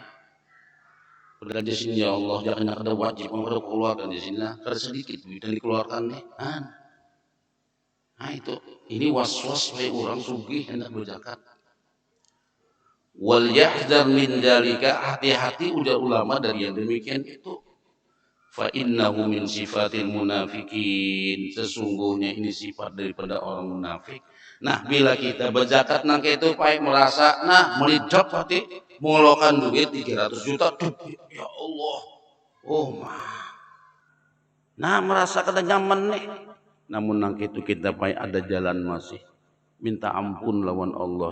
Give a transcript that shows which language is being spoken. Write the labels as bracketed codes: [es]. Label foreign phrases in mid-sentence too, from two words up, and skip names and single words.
[bjn] Berdan di sini [ar] يا الله, [bjn] jangan ada wajib mau keluarkan di sini lah. Kada sedikit duit yang dikeluarkan nih. Nah itu, ini was-was supaya orang sugih hendak berzakat. [ar] وليحذر من ذلك, [bjn] hati-hati ujar ulama dari yang demikian itu. [ar] فإنه من صفات المنافقين, [bjn] sesungguhnya ini sifat daripada orang munafik. Nah bila kita berzakat nang itu pai merasa nah melidot hati mengeluarkan duit 300 juta [ar] يا الله, [bjn] oh mah nah merasa kada nyaman nih. Namun nang itu kita pai ada jalan masih minta ampun lawan Allah.